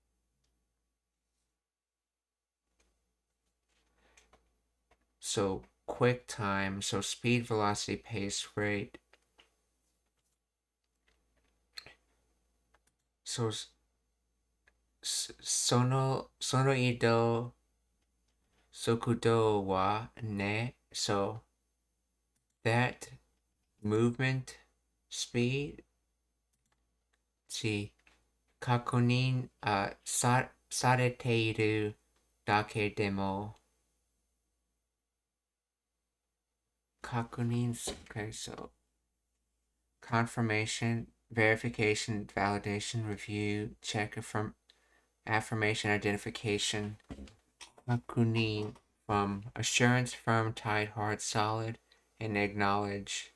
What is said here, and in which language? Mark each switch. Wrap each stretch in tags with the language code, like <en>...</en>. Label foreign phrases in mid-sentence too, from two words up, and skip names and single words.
<en>So quick time, so speed, velocity, pace, rate.</en> <ja>So sono ido sokudo wa ne.</ja> <en>So that movement speed. See,</en> <ja>kakunin sareteiru dake demo. Kakunin.</ja> <en>Okay, so confirmation, verification, validation, review, check, affirmation, identification. Kakunin from assurance, firm, tight, hard, solid, and acknowledge.</en>